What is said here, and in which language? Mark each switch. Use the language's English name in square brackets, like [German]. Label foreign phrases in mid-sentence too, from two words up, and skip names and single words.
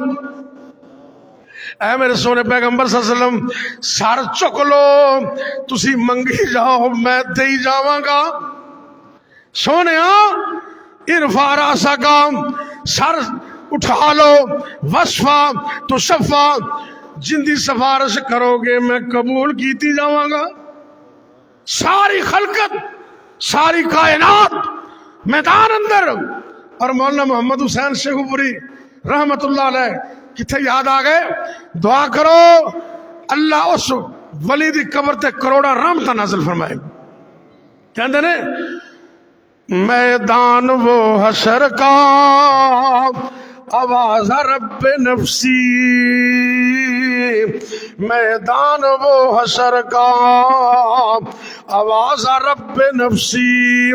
[Punjabi] اے میرے سونے پیغمبر [Arabic] صلی اللہ علیہ وسلم [Punjabi] سر چک لو تسی منگی جاؤ میں دئی جاواں گا. سونیا [Arabic] ارفع راسک [Punjabi] سر اٹھا لو وصفا تو شفا جن دی سفارش کرو گے میں قبول کیتی جاواں گا. ساری خلقت ساری کائنات میدان اندر. اور مولانا محمد حسین شیخو پوری [Arabic] رحمت اللہ علیہ [Punjabi] کتھے یاد آ گئے دعا کرو اللہ اس ولی دی قبر تے کروڑا رحمتاں نازل فرمائے. کہندے نے میدان وہ حشر کا آواز [Arabic] رب نفسی. [Punjabi] میدان وہ حشر کا آواز [Arabic] رب نفسی.